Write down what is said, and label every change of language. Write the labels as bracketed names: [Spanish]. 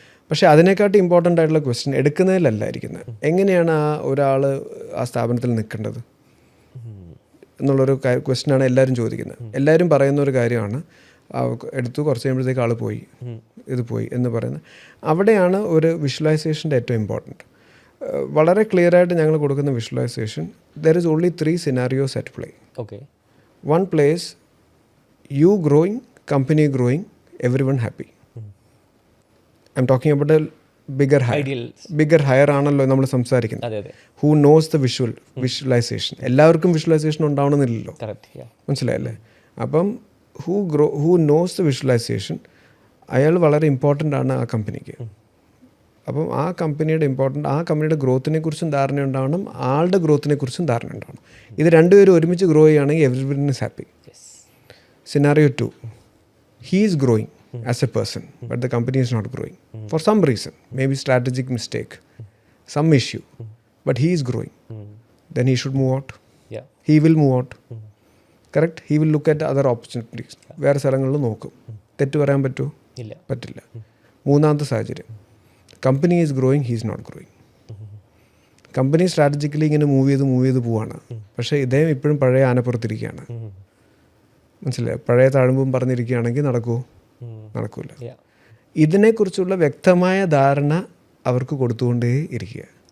[Malayalam] പക്ഷേ അതിനെക്കാട്ടി ഇമ്പോർട്ടൻ്റ് ആയിട്ടുള്ള ക്വസ്റ്റ്യൻ എടുക്കുന്നതിലല്ല ഇരിക്കുന്നത്, എങ്ങനെയാണ് ആ ഒരാൾ ആ സ്ഥാപനത്തിൽ നിൽക്കേണ്ടത് എന്നുള്ളൊരു ക്വസ്റ്റ്യനാണ് എല്ലാവരും ചോദിക്കുന്നത്. എല്ലാവരും പറയുന്ന ഒരു കാര്യമാണ്, എടുത്തു കുറച്ച് കഴിയുമ്പോഴത്തേക്ക് ആൾ പോയി, ഇത് പോയി എന്ന് പറയുന്നത്. അവിടെയാണ് ഒരു വിഷ്വലൈസേഷൻ്റെ ഏറ്റവും ഇമ്പോർട്ടൻറ്റ്. വളരെ ക്ലിയർ ആയിട്ട് ഞങ്ങൾ കൊടുക്കുന്ന visualisation, [English] There is only 3 scenarios at play. Okay, 1 place, you growing, company growing, everyone happy. I'm talking about a bigger hire. [Malayalam] Bigger higher ആണല്ലോ നമ്മൾ സംസാരിക്കുന്നത്. അതെ അതെ, [English] Who knows the visualisation. [Malayalam] എല്ലാവർക്കും വിഷ്വലൈസേഷൻ ഉണ്ടാവണമെന്നില്ലല്ലോ, [English] Correct. [Malayalam] മനസ്സിലായല്ലേ? അപ്പം [English] who knows the visualisation, [Malayalam] അയാൾ വളരെ important ആണ് ആ കമ്പനിക്ക്. അപ്പം ആ കമ്പനിയുടെ ഗ്രോത്തിനെ കുറിച്ചും ധാരണ ഉണ്ടാവണം, ആളുടെ ഗ്രോത്തിനെ കുറിച്ചും ധാരണ ഉണ്ടാവണം. ഇത് രണ്ടുപേരും ഒരുമിച്ച് ഗ്രോ ചെയ്യുകയാണെങ്കിൽ [English] Everybody is happy. Scenario 2, he is growing as a person, but the company is not growing for some reason, maybe strategic mistake, some issue, but he is growing. Then he should move out. Yeah. He will move out. Correct? He will look at other opportunities. [Malayalam] വേറെ സ്ഥലങ്ങളിൽ നോക്കും. തെറ്റ് പറയാൻ പറ്റുമോ? ഇല്ല, പറ്റില്ല. മൂന്നാമത്തെ സാഹചര്യം, [English] Company is growing, he is not growing. [Malayalam] Company strategically ഇങ്ങനെ മൂവ് ചെയ്ത് പോവാണ്, പക്ഷേ ഇദ്ദേഹം ഇപ്പോഴും പഴയ ആനപ്പുറത്തിരിക്കുകയാണ്. മനസ്സിലായി? പഴയ താഴ്മ്പും പറഞ്ഞിരിക്കുകയാണെങ്കിൽ നടക്കുമോ? നടക്കൂല. ഇതിനെക്കുറിച്ചുള്ള വ്യക്തമായ ധാരണ അവർക്ക് കൊടുത്തുകൊണ്ടേ ഇരിക്കുക.